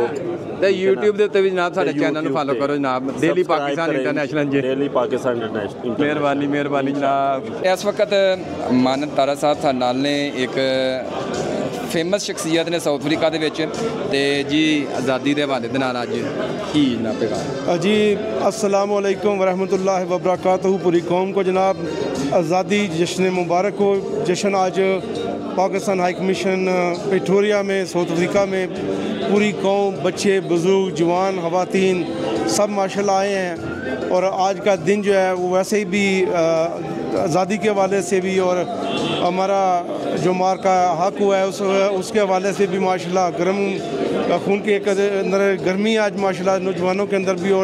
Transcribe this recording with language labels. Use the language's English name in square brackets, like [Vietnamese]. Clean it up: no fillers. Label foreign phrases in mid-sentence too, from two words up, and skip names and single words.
[Punjabi] ਤੇ YouTube ਦੇ ਉੱਤੇ ਵੀ ਜਨਾਬ ਸਾਡੇ ਚੈਨਲ ਨੂੰ ਫਾਲੋ ਕਰੋ ਜਨਾਬ, ਡੇਲੀ ਪਾਕਿਸਤਾਨ ਇੰਟਰਨੈਸ਼ਨਲ ਜੀ। ਡੇਲੀ ਪਾਕਿਸਤਾਨ ਇੰਟਰਨੈਸ਼ਨਲ। ਮਿਹਰਬਾਨੀ, ਮਿਹਰਬਾਨੀ ਜਨਾਬ। ਇਸ ਵਕਤ ਮਾਨਤ ਤਾਰਾ ਸਾਹਿਬ ਸਾਡੇ ਨਾਲ ਨੇ, ਇੱਕ ਫੇਮਸ ਸ਼ਖਸੀਅਤ ਨੇ ਸਾਊਥ ਅਫਰੀਕਾ ਦੇ ਵਿੱਚ, ਤੇ ਜੀ ਆਜ਼ਾਦੀ ਦੇ ਹਵਾਲੇ ਦੇ ਨਾਲ ਅੱਜ ਕੀ ਜਨਾਬ ਪੈਗਾਮ? [Arabic] جی السلام علیکم ورحمة الله وبركاته. [Urdu] پوری قوم کو جناب آزادی جشن مبارک ہو. جشن آج پاکستان [English] High Commission [Urdu] پریٹوریا میں ساؤتھ افریقہ میں پوری قوم، بچے، بزرگ، جوان، خواتین سب ماشاءاللہ آئے ہیں. اور آج کا دن جو ہے وہ ویسے ہی بھی آزادی کے حوالے سے بھی، اور ہمارا جو مار کا حق ہوا ہے اس کے حوالے سے بھی ماشاءاللہ گرم خون کے اندر گرمی آج ماشاءاللہ نوجوانوں کے اندر بھی.